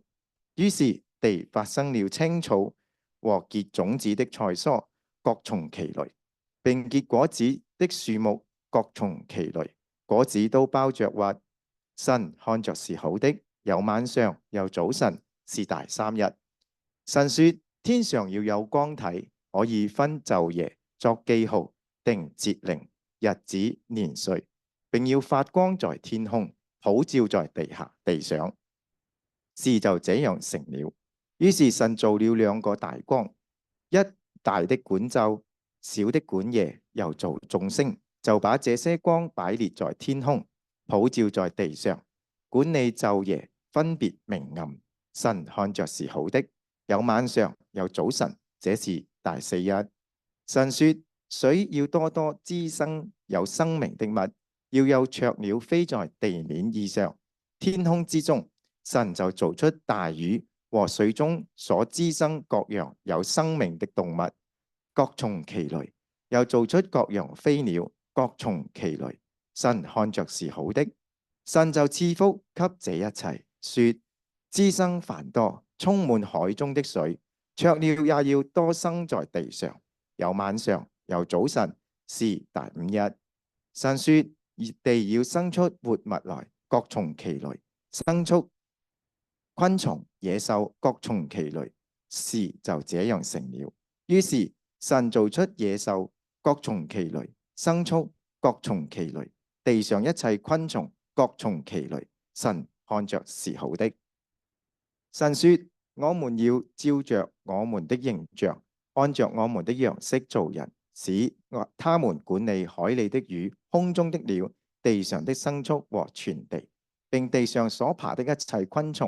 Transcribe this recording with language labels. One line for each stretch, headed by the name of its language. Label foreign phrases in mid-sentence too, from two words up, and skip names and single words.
Chinese: 於是地發生了青草和結種子的菜蔬，各從其類，並結果子的樹木，各從其類，果子都包着核。神看着是好的，有晚上，有早晨，是第三日。神說天上要有光體，可以分晝夜，作記號，定節令、日子、年歲，並要發光在天空，普照在地上。事就這樣成了。於是神造了兩個大光，一大的管晝，小的管夜，又造眾星，就把這些光擺列在天空，普照在地上，管理晝夜，分別明暗。神看着是好的，有晚上，有早晨，這是第四日。神說水要多多滋生有生命的物，要有雀鳥飛在地面以上。天空之中，神就造出大魚和水中所滋生各樣有生命的動物，各從其類，又造出各樣飛鳥，各從其類。神看着是好的。神就賜福給這一切，說滋生繁多，充滿海中的水，雀鳥也要多生在地上。有晚上，有早晨，是第五日。神說地要生出活物來，各從其類，生出昆蟲、野獸，各從其類，事就這樣成了。於是神造出野獸，各從其類，牲畜，各從其類，地上一切昆蟲，各從其類。神看着是好的。神說我們要照着我們的形象，按着我們的樣式造人，使他們管理海裏的魚、空中的鳥、地上的牲畜和全地，並地上所爬的一切昆蟲。